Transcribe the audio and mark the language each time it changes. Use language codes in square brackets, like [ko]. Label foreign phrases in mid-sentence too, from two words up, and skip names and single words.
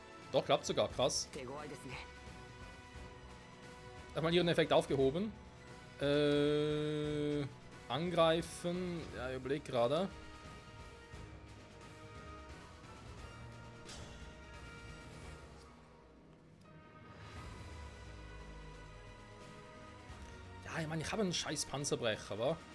[de] Doch, klappt sogar, krass. [ja] 手強いですね。 [de] Erstmal ihren Effekt aufgehoben. Angreifen. Ja, ich überleg gerade. Ja, ich meine, ich habe einen scheiß Panzerbrecher, wa?